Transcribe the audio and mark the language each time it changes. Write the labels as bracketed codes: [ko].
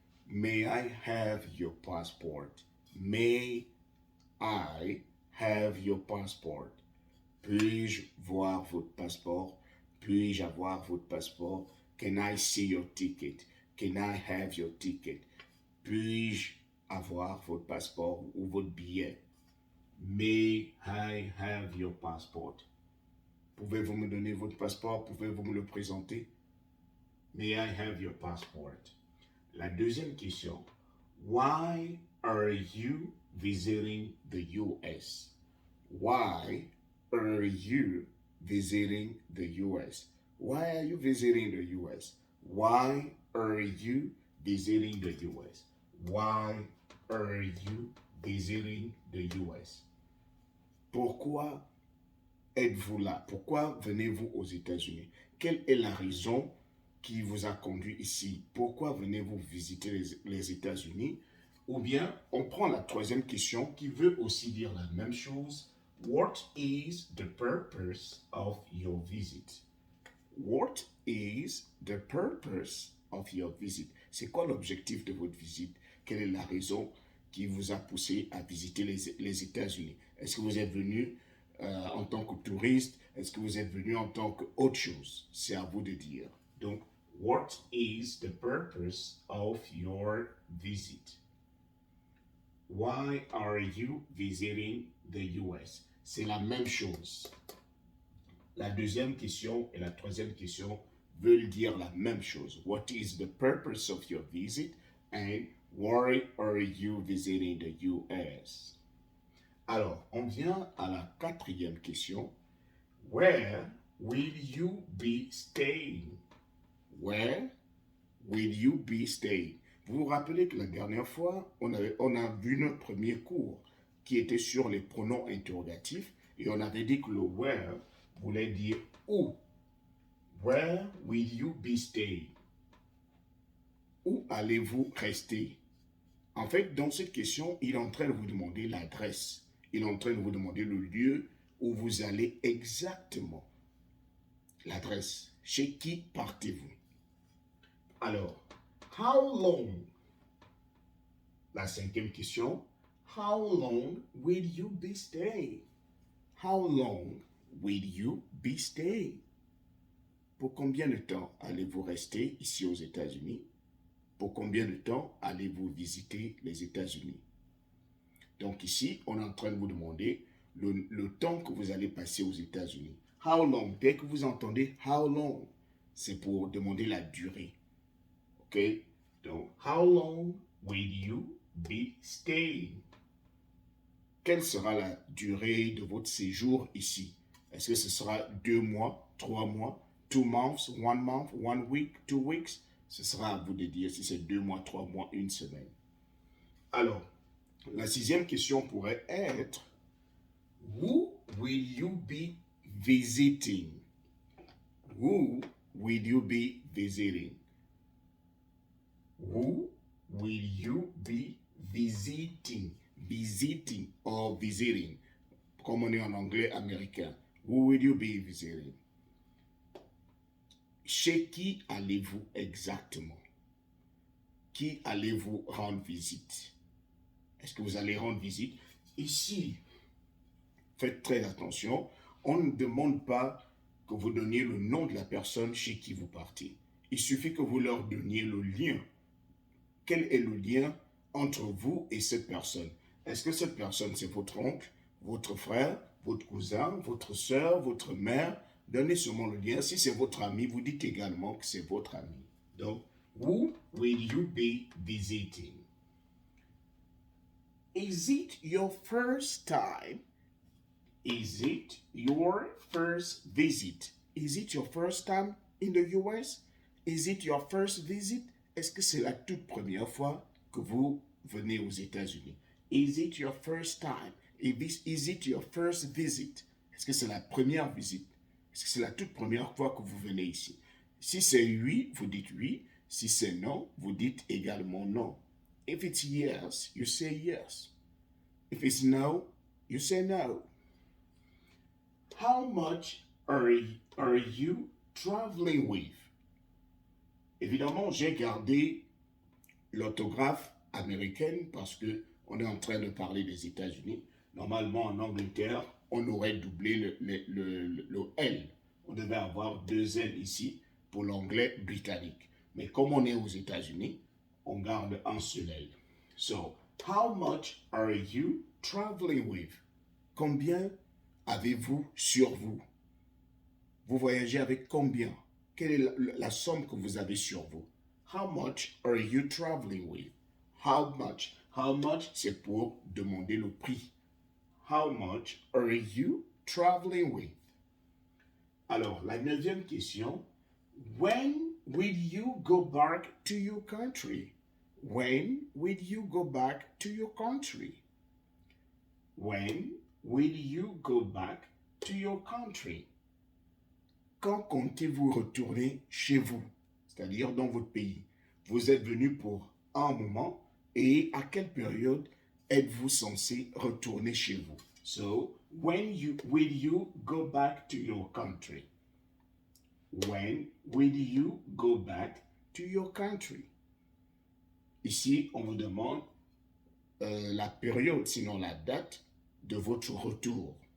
[en] May I have your passport? May I have your passport? [fr] Puis-je voir votre passeport? Puis-je avoir votre passeport? [en] Can I see your ticket? Can I have your ticket? [fr] Puis-je avoir votre passeport ou votre billet? [en] May I have your passport? [fr] Pouvez-vous me donner votre passeport? Pouvez-vous me le présenter? [en] May I have your passport? [fr] La deuxième question. [en] Why are you visiting the US? Why are you visiting the US? Why are you visiting the US? Why are you visiting the US? Why are you visiting the US? [fr] Pourquoi êtes-vous là? Pourquoi venez-vous aux États-Unis? Quelle est la raison qui vous a conduit ici? Pourquoi venez-vous visiter les États-Unis? Ou bien, on prend la troisième question qui veut aussi dire la même chose. [en] What is the purpose of your visit? What is the purpose of your visit? [fr] C'est quoi l'objectif de votre visite? Quelle est la raison qui vous a poussé à visiter les États-Unis? Est-ce que vous êtes venu en tant que touriste? Est-ce que vous êtes venu en tant qu'autre chose? C'est à vous de dire. [en] Donc, what is the purpose of your visit? Why are you visiting the US? [fr] C'est la même chose. La deuxième question et la troisième question veulent dire la même chose. [en] What is the purpose of your visit? And why are you visiting the US? [fr] Alors, on vient à la quatrième question. [en] Where will you be staying? Where will you be staying? [fr] Vous vous rappelez que la dernière fois, on a vu notre premier cours qui était sur les pronoms interrogatifs et on avait dit que le where voulait dire où. [en] Where will you be staying? [fr] Où allez-vous rester? En fait, dans cette question, il est en train de vous demander l'adresse. Il est en train de vous demander le lieu où vous allez exactement. L'adresse. Chez qui partez-vous? Alors, [en] how long? [fr] La cinquième question. [en] How long will you be staying? How long will you be staying? [fr] Pour combien de temps allez-vous rester ici aux États-Unis? Pour combien de temps allez-vous visiter les États-Unis? Donc ici, on est en train de vous demander le temps que vous allez passer aux États-Unis. [en] How long? [fr] Dès que vous entendez [en] how long, [fr] c'est pour demander la durée. OK? [en] Donc, how long will you be staying? [fr] Quelle sera la durée de votre séjour ici? Est-ce que ce sera 2 mois, 3 mois, [en] 2 months, 1 month, 1 week, 2 weeks? [fr] Ce sera à vous de dire si c'est 2 mois, 3 mois, 1 semaine. Alors, la sixième question pourrait être [en] Who will you be visiting? Who will you be visiting? Who will you be visiting? Visiting or visiting, [fr] comme on est en anglais américain. [en] Who will you be visiting? [fr] Chez qui allez-vous exactement? Qui allez-vous rendre visite? Est-ce que vous allez rendre visite? Ici, faites très attention, on ne demande pas que vous donniez le nom de la personne chez qui vous partez. Il suffit que vous leur donniez le lien. Quel est le lien entre vous et cette personne. Est-ce que cette personne, c'est votre oncle, votre frère, votre cousin, votre soeur, votre mère? Donnez seulement le lien. Si c'est votre ami, vous dites également que c'est votre ami. [en] Donc, who will you be visiting? Is it your first time? Is it your first visit? Is it your first time in the US? Is it your first visit? [fr] Est-ce que c'est la toute première fois que vous venez aux États-Unis? [en] Is it your first time? Is it your first visit? [fr] Est-ce que c'est la première visite? Est-ce que c'est la toute première fois que vous venez ici? Si c'est oui, vous dites oui. Si c'est non, vous dites également non. [en] If it's yes, you say yes. If it's no, you say no. How much are you traveling with? [fr] Évidemment, j'ai gardé l'orthographe américaine parce que on est en train de parler des États-Unis. Normalement, en Angleterre, on aurait doublé le L. On devait avoir 2 L ici pour l'anglais britannique. Mais comme on est aux États-Unis, on garde un seul L. [en] So, how much are you traveling with? [fr] Combien avez-vous sur vous? Vous voyagez avec combien? Quelle est la somme que vous avez sur vous? [en] How much are you traveling with? How much? How much, [fr] c'est pour demander le prix. [en] How much are you traveling with? [fr] Alors, la 9e question. [en] When will you go back to your country? When will you go back to your country? When will you go back to your country? [fr] Quand comptez-vous retourner chez vous, c'est-à-dire dans votre pays? Vous êtes venu pour un moment et à quelle période êtes-vous censé retourner chez vous? [en] So, when will you go back to your country? When will you go back to your country? [fr] Ici, on vous demande la période, sinon la date de votre retour.